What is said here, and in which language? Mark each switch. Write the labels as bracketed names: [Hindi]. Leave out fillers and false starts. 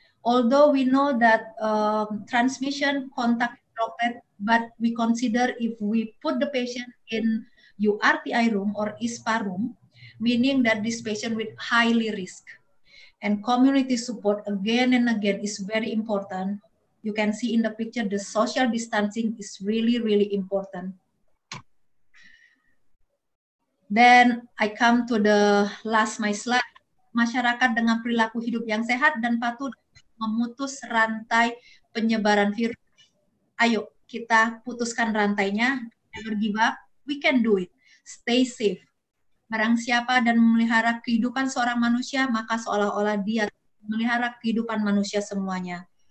[English] Although we know that transmission contact droplet, but we consider if we put the patient in URTI room or ISPA room, meaning that this patient with highly risk. And community support again and again is very important. You can see in the picture the social distancing is really, really important. Then I come to the last my slide. [Indonesian] Masyarakat dengan perilaku hidup yang sehat dan patuh memutus rantai penyebaran virus. Ayo kita putuskan rantainya, [English] never give up, we can do it. Stay safe. [Indonesian] Barang siapa dan memelihara kehidupan seorang manusia, maka seolah-olah dia memelihara kehidupan manusia semuanya.